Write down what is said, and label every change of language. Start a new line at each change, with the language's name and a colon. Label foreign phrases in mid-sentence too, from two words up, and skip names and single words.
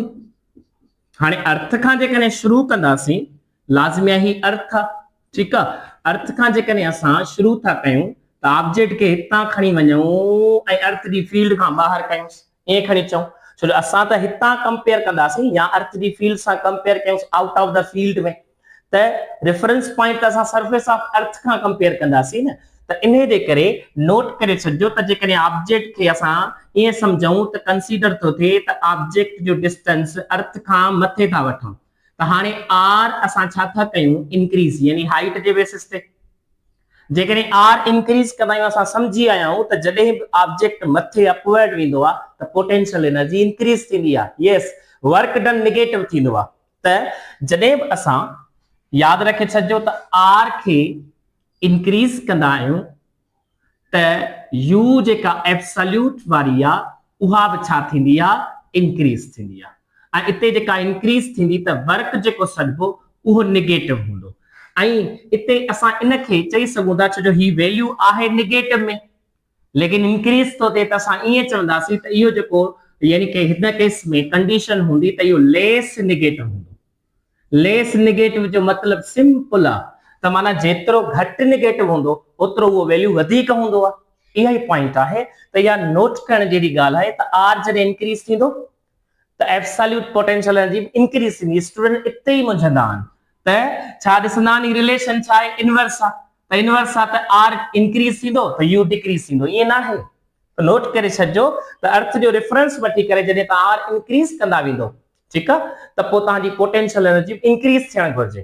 Sindhi: हाणे अर्थ खां जेकॾहिं शुरू कंदासीं, लाज़मी आहे ही अर्थ आहे, ठीकु आहे। अर्थ खां जेकॾहिं असां शुरू था कयूं त ऑब्जेक्ट खे हितां खणी वञूं ऐं अर्थ जी फील्ड खां ॿाहिरि कयूंसि, ईअं खणी चऊं, छो जो असां त हितां कंपेयर कंदासीं या अर्थ जी फील्ड सां कंपेयर कयूंसि
English: out of the field
Sindhi: में, त रेफरेंस पॉइंट त असां
English: surface of earth
Sindhi: खां कंपेयर कंदासीं न। त इन जे करे नोट करे छॾिजो त जेकॾहिं ऑब्जेक्ट खे असां ईअं सम्झूं त कंसीडर थो थिए त ऑब्जेक्ट जो डिस्टेंस अर्थ खां मथे था वठूं, त हाणे R असां छा था कयूं, इंक्रीज यानी हाइट जे बेसिस ते। जेकॾहिं R इंक्रीज कंदा आहियूं, असां सम्झी आया आहियूं त जॾहिं बि ऑब्जेक्ट मथे अपवर्ड वेंदो आहे त
English: potential energy increase
Sindhi: थींदी आहे।
English: yes, work done negative
Sindhi: थींदो आहे। त जॾहिं बि असां याद रखे छॾिजो त R खे इंक्रीज कंदा आहियूं त U जेका एब्सोल्यूट वारी आहे उहा बि छा थींदी आहे, इंक्रीज थींदी आहे। ऐं इते जेका इंक्रीज थींदी त वर्क जेको सॾिबो उहो नेगेटिव हूंदो। ऐं इते असां इन खे चई सघूं था, छो जो ही वैल्यू आहे नेगेटिव में लेकिन इंक्रीज थो थिए, त असां ईअं चवंदासीं त इहो जेको यानी कि हिन केस में कंडीशन हूंदी त इहो
English: less negative
Sindhi: हूंदो।
English: less negative
Sindhi: जो मतिलबु सिंपल आहे त माना जेतिरो घटि नेगेटिव हूंदो ओतिरो उहो वैल्यू वधीक हूंदो आहे। इहा ई पॉइंट आहे। त इहा नोट करण जहिड़ी ॻाल्हि आहे त R जॾहिं इंक्रीज थींदो त
English: absolute potential energy increase
Sindhi: थींदी। स्टूडेंट इते ई मुंझंदा आहिनि त छा ॾिसंदा आहिनि, रिलेशन छा आहे, इनवर्स आहे। त इनवर्स आहे त R इंक्रीज थींदो त U डिक्रीज थींदो, ईअं न आहे। त नोट करे छॾिजो त अर्थ जो रेफरेंस वठी करे जॾहिं तव्हां R इंक्रीज कंदा वेंदो, ठीकु आहे, त पोइ तव्हांजी
English: potential energy increase
Sindhi: थियणु घुरिजे।